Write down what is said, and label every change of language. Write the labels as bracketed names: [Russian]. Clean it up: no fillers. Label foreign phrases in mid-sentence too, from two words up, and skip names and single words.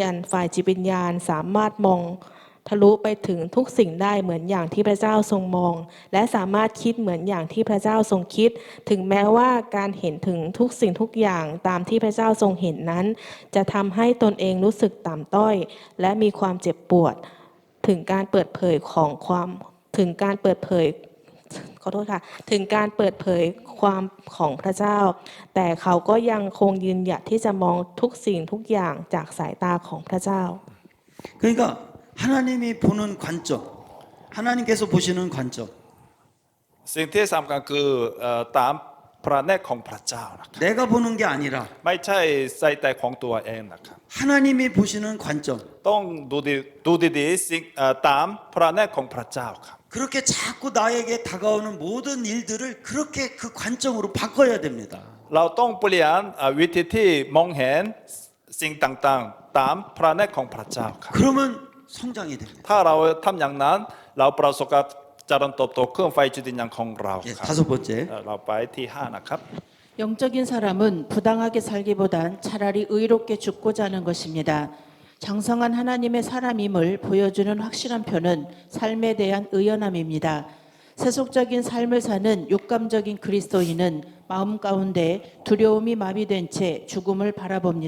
[Thai] นฝ่ายจิตวิญญาณสามารถมองทะลุไปถึงทุกสิ่งได้เหมือนอย่างที่พระเจ้าทรงมอง และสามารถคิดเหมือนอย่างที่พระเจ้าทรงคิด ถึงแม้ว่าการเห็นถึงทุกสิ่งทุกอย่างตามที่พระเจ้าทรงเห็นนั้น จะทำให้ตนเองรู้สึกต่ำต้อย และมีความเจ็บปวด ถึงการเปิดเผย ความของพระเจ้า แต่เขาก็ยังคงยืนหยัดที่จะมองทุกสิ่งทุกอย่างจากสายตาของพระเจ้า [Korean] 그러니까 하나님이 보는 관점, 하나님께서 보시는 관점. [Thai] สิ่งที่สำคัญคือตามพระเนตรของพระเจ้านะครับ [Korean] 내가 보는 게 아니라 [Thai] ไม่ใช่ใส่แต่ของตัวเองนะครับ [Korean] 하나님이 보시는 관점. [Thai] ต้องดูดีๆสิ่งตามพระเนตรของพระเจ้าครับ [Korean] 그렇게 자꾸 나에게 다가오는 모든 일들을 그렇게 그 관점으로 바꿔야 됩니다. [Thai] เราต้องเปลี่ยนวิธีที่มองเห็นสิ่งต่างๆ ตามพระเนตรของพระเจ้าครับ [Korean] 그러면 성장이 됩니다. [Thai] ถ้าเราทำอย่างนั้นเราประสบการณ์เจริญเติบโตขึ้นไฟจิตวิญญาณของเรา [Korean] 예, [Thai] ครับ [Korean] 다섯 번째. [Thai] เราไปที่5นะครับ [Korean] 영적인 사람은 부당하게 살기보단 차라리 의롭게 죽고자 하는 것입니다. 장성한 하나님의 사람임을 보여주는 확실한 표는 삶에 대한 의연함입니다. 세속적인 삶을 사는 육감적인 그리스도인은 마음 가운데 두려움이 마비된 채 죽음을 바라봅니다.